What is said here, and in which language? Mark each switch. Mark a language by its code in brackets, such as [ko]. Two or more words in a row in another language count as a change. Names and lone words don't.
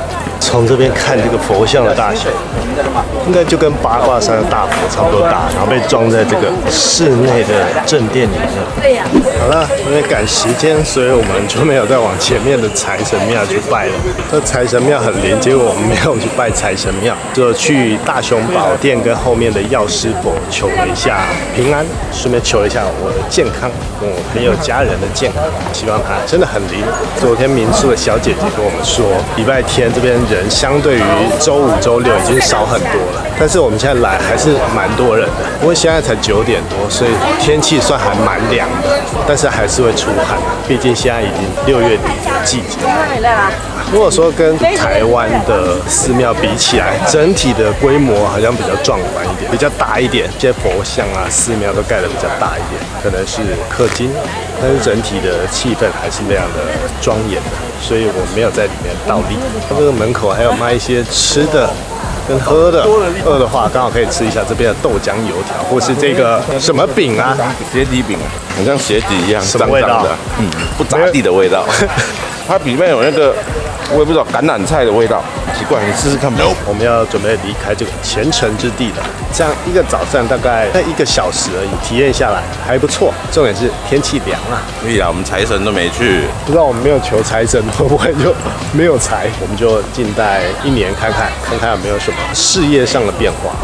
[zh] 從這邊看這個佛像的大小，應該就跟八卦山的大佛差不多大，然後被裝在這個室內的正殿裡面。好了，因為趕時間，所以我們就沒有再往前面的財神廟去拜了。這財神廟很靈，結果我們沒有去拜財神廟，就去大雄寶殿跟後面的藥師佛求了一下平安，順便求了一下我的健康，我朋友家人的健康，希望他真的很靈。昨天民宿的小姐姐跟我們說，禮拜天這邊人相對於週5、週6已經少很多了，但是我們現在來還是蠻多人的。不過現在才9點多，所以天氣算還蠻涼的，但是還是會出汗，畢竟現在已經6月底的季節。如果說跟台灣的寺廟比起來，整體的規模好像比較壯觀一點，比較大一點，這些佛像啊、寺廟都蓋得比較大一點，可能是氪金，但是整體的氣氛還是那樣的莊嚴的，所以我沒有在裡面倒立。它這個門口還有賣一些吃的跟喝的，餓的話剛好可以吃一下這邊的豆漿油條，或是這個什麼餅啊，鞋底餅，很像鞋底一樣，什麼味道？不咋地的味道。它裡面有那個我也不知道橄欖菜的味道，奇怪，你試試看吧。我們要準備離開這個虔誠之地了，這樣一個早上大概1個小時而已，體驗下來還不錯。重點是天氣涼啊。 對呀，我們財神都沒去，不知道我們沒有求財神會不會就沒有財？我們就靜待1年看看有沒有什麼事業上的變化。